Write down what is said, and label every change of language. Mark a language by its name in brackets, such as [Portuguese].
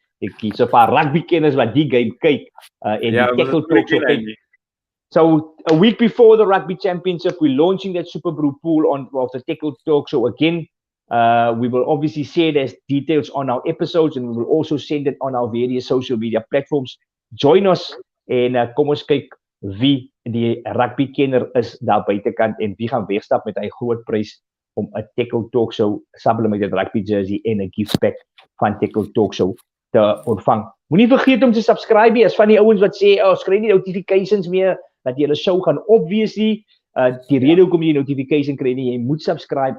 [Afrikaans] Ek kies 'n paar rugby kenners wat die game kyk en die Têkkel Talk Show kyk. [English] So a week before the Rugby Championship, we're launching that Super Brew pool of the Têkkel Talk Show again. We will obviously share those details on our episodes, and we will also send it on our various social media platforms. Join us [Afrikaans] en kom ons kyk wie die rugby kenner is daar buitekant en wie gaan wegstap met 'n groot prys om 'n Têkkel Talk Show sublimated rugby jersey en 'n gift pack van Têkkel Talk Show te ontvang. Moenie vergeet om te subscribe nie. As van die ouens wat sê, ons kry nie notifications meer dat julle show gaan obviously die rede hoekom jy notification kry nie, jy moet subscribe.